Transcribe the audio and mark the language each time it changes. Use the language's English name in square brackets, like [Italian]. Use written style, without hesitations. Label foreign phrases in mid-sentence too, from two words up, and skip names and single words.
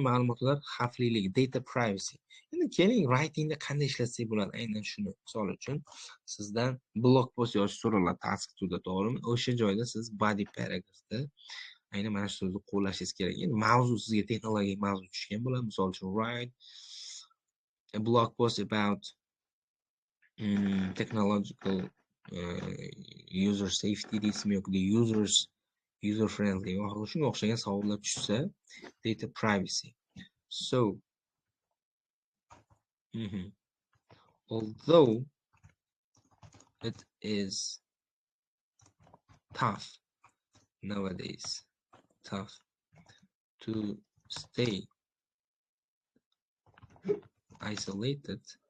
[Uzbek] Ma'lumotlar xavfliligi, [English] data privacy. [Uzbek] Endi keling, writingda qanday ishlatsak bo'ladi? Aynan shuni. Misol uchun sizdan [English] blog post [Uzbek] yozish so'raladi, task to'da, to'g'rimi? O'sha joyda siz [English] body paragraphda [Uzbek] aynan mana shu so'zni qo'llashingiz kerak. Endi mavzu sizga texnologik mavzu tushgan bo'ladi. Misol uchun [English] write a blog post about technological user safety [Uzbek] deysizmi yoki [English] user friendly [Uzbek] va shunga o'xshagan savollar tushsa, [English] data privacy. So although it is tough nowadays to stay isolated